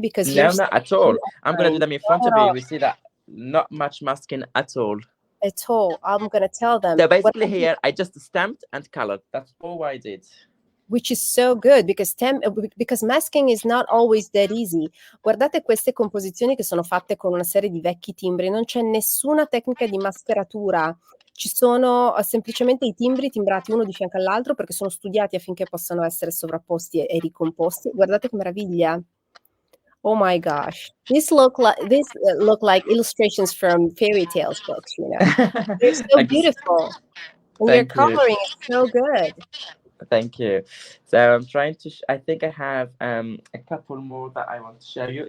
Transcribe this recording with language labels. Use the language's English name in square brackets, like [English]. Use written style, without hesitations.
[English] Because no, not at all. I'm going to do them in front of you. We see that not much masking at all. At all. I'm going to tell them. So basically here, I just stamped and colored. That's all I did. Which is so good because masking is not always that easy. [Italian] Guardate queste composizioni che sono fatte con una serie di vecchi timbri, non c'è nessuna tecnica di mascheratura, ci sono semplicemente i timbri timbrati uno di fianco all'altro perché sono studiati affinché possano essere sovrapposti e ricomposti. Guardate che meraviglia! [English] Oh my gosh, this look like illustrations from fairy tales books, you know. They're so beautiful. And your coloring is so good. Thank you. So I'm trying to, I think I have a couple more that I want to show you.